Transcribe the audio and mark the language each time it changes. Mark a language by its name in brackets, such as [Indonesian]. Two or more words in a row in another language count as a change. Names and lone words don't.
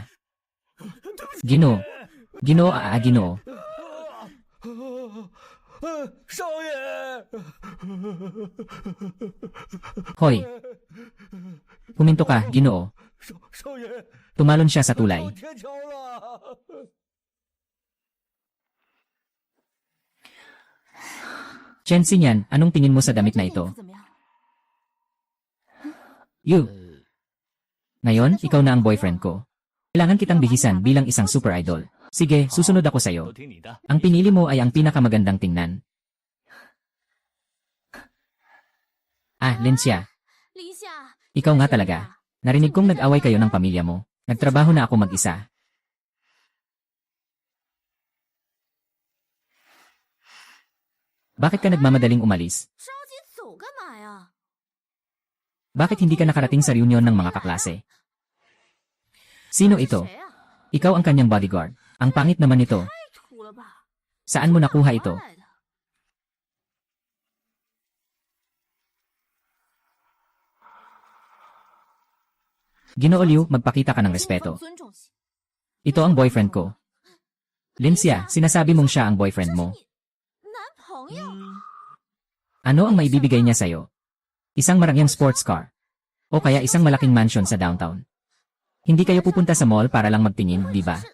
[Filipino] Ginoo. Ginoo. Ginoo. [Chinese] 少爷， [Filipino] Hoy. Huminto ka, Ginoo. [Chinese] 少爷， [Filipino] Tumalon siya sa tulay. [Chinese] 到天桥了。 [Filipino] Chensi niyan, anong tingin mo sa damit na ito? [Chinese] 怎么样？ [English] You. [Filipino] Ngayon, ikaw na ang boyfriend ko. Kailangan kitang bihisan bilang isang [English] super idol. [Filipino] Sige, susunod ako sa'yo. [Chinese] 都听你的。 [Filipino] Ang pinili mo ay ang pinakamagandang tingnan. Lincia. [Chinese] 李夏， [Filipino] Ikaw nga talaga. Narinig kong nag-away kayo ng pamilya mo. Nagtrabaho na ako mag-isa. Bakit ka nagmamadaling umalis? [Chinese] 着急走干嘛呀？ [Filipino] Bakit hindi ka nakarating sa reunion ng mga kaklase? Sino ito? [Chinese] 谁呀？ [Filipino] Ikaw ang kanyang bodyguard. Ang pangit naman ito. [Chinese] 太土了吧？ [Filipino] Saan mo nakuha ito? [Chinese] 哪来的 [Filipino] Ginoo Liu, magpakita ka ng respeto. [Chinese] 尊重些 [Filipino] Ito ang boyfriend ko. Lincia, sinasabi mong siya ang boyfriend mo. [Chinese] 男朋友？ [Filipino] Ano ang maibibigay niya sa'yo? Isang marangyang [English] sports car. [Filipino] O kaya isang malaking mansion sa downtown. Hindi kayo pupunta sa mall para lang magtingin, di ba?